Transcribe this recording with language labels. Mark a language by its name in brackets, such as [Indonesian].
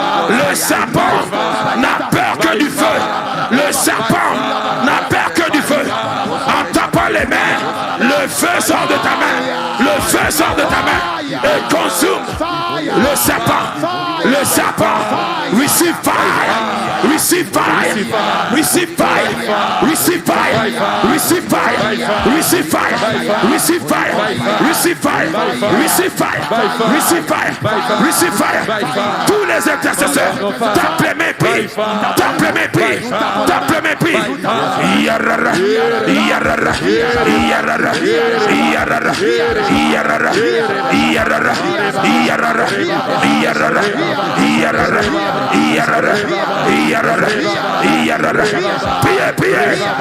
[French] Le serpent n'a peur que du feu. Le serpent n'a peur que du feu. En tapant les mains, le feu sort de ta main. Le feu sort de ta main et consume le serpent. Le serpent, [English] receive fire, receive fire, receive fire, receive fire, receive fire, receive fire, receive fire, receive fire, receive fire, receive fire, receive fire. [French] Tous les intercesseurs, tape les mains, prie, tape les mains, prie, tape les mains, prie. Yarara, yarara, yarara, yarara, yarara, yarara, yarara, yarara, yarara, yarara, yarara, yarara. Priez, priez.